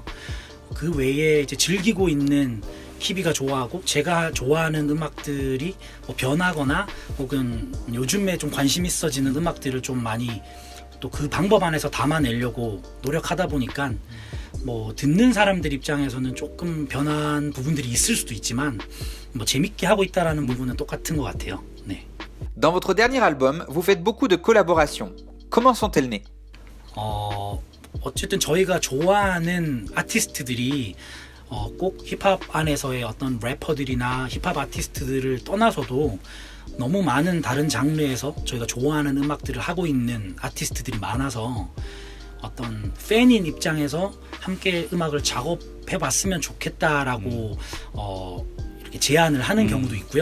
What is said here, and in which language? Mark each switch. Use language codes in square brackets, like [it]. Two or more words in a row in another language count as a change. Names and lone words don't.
[ko] 그 외에 이제 즐기고 있는 키비가 좋아하고 제가 좋아하는 음악들이 뭐 변하거나 혹은 요즘에 좀 관심 있어지는 음악들을 좀 많이 또 그 방법 안에서 담아내려고 노력하다 보니까 뭐 듣는 사람들 입장에서는 조금 변한 부분들이 있을 수도 있지만 뭐 재밌게 하고 있다라는 부분은 똑같은 것 같아요. 네. [fr] Dans votre dernier album, vous faites beaucoup de collaborations. Comment sont-elles nées? [ko] 어쨌든 저희가 좋아하는 아티스트들이 꼭 힙합 안에서의 어떤 래퍼들이나 힙합 아티스트들을 떠나서도 너무 많은 다른 장르에서 저희가 좋아하는 음악들을 하고 있는 아티스트들이 많아서 어떤 팬인 입장에서 함께 음악을 작업해봤으면 좋겠다라고 이렇게 제안을 하는 경우도 있고요.